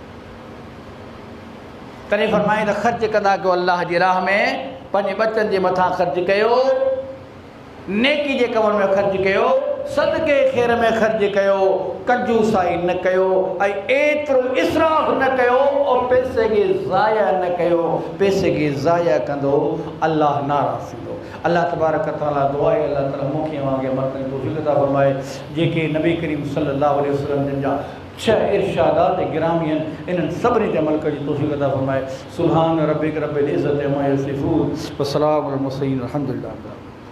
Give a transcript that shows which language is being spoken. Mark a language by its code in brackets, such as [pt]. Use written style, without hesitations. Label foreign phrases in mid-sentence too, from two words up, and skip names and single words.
[sd] तॾहिं फरमाए त ख़र्च कंदा कयो अल्लाह जी राह में, पंहिंजे बचनि जे मथां ख़र्च कयो, नेकी जे कमनि में ख़र्च कयो, सदके ख़ैर में ख़र्च कयो, कंजूसाई न कयो, ऐं एतिरो इसराफ़ न कयो, और पैसे खे ज़ाया न कयो। पैसे खे ज़ाया कंदो अल्लाह नाराज़ थींदो। [ar] الله تبارك تعالى [sd] दुआ आहे, अल्लाह ताला मूंखे वांगे मर्दनि तौफ़ीक़ अता फरमाए, जेके नबी करीम [ar] صلى الله عليه وسلم [sd] जिन जा 6 इरशादात गिरामी आहिनि, इन्हनि सभिनी ते अमल करण जी तौफ़ीक़ अता फरमाए। [ar] سبحان ربك رب العزة عما يصفون و سلام على المرسلين الحمد لله.